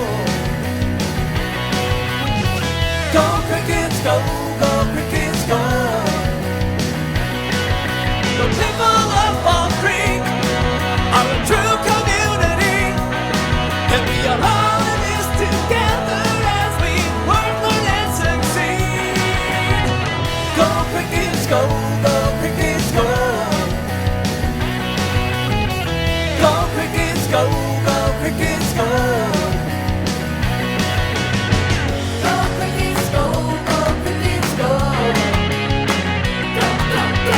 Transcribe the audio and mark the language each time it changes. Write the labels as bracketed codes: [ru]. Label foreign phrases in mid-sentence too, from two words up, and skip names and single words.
[en] Go Crickets, go, go Crickets, go. The people of Fall Creek are a true community, and we are all in this together as we work, learn, and succeed. Go Crickets, go, go Crickets, go. Go Crickets, go, go Crickets, go. Go Crickets, go, go Crickets, go. Go, go, go.